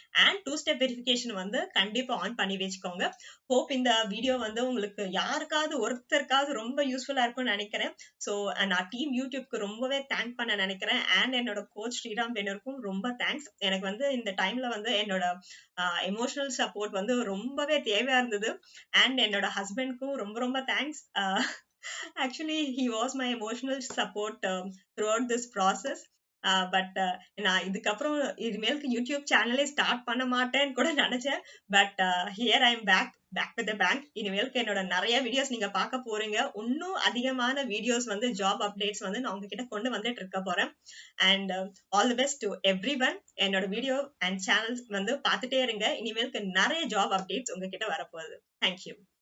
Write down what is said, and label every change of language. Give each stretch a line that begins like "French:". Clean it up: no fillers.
Tamil: And 2 step verification வந்து கண்டிப்பா on பண்ணி வச்சுக்கோங்க. ஹோப் இந்த வீடியோ வந்து உங்களுக்கு யாருக்காவது ஒருத்தருக்காவது ரொம்ப யூஸ்ஃபுல்லா இருக்கும்னு நினைக்கிறேன். ஸோ நான் டீம் யூடியூப்க்கு ரொம்பவே தேங்க் பண்ண நினைக்கிறேன். அண்ட் என்னோட கோச் ஸ்ரீராம் பெனருக்கும் ரொம்ப தேங்க்ஸ். எனக்கு வந்து இந்த டைம்ல வந்து என்னோட எமோஷனல் சப்போர்ட் வந்து ரொம்பவே தேவையா இருந்தது. அண்ட் என்னோட ஹஸ்பண்ட்க்கும் ரொம்ப ரொம்ப thanks.
English: Actually, he was my emotional support throughout this process.
Tamil: But நான் இதுக்கப்புறம் இனிமேலுக்கு யூடியூப் சேனலே ஸ்டார்ட் பண்ண மாட்டேன்னு கூட நினைச்சேன். But
English: Here I am back with the bang.
Tamil: இனிமேலுக்கு என்னோட நிறைய வீடியோஸ் நீங்க பார்க்க போறீங்க. இன்னும் அதிகமான வீடியோஸ் வந்து ஜாப் அப்டேட்ஸ் வந்து நான் உங்ககிட்ட கொண்டு வந்துட்டு இருக்க போறேன்.
English: And all the best to everyone.
Tamil: என்னோட வீடியோ அண்ட் சேனல்ஸ் வந்து பார்த்துட்டே இருங்க. இனிமேலுக்கு நிறைய ஜாப் அப்டேட்ஸ் உங்ககிட்ட வரப்போகுது. தேங்க்யூ.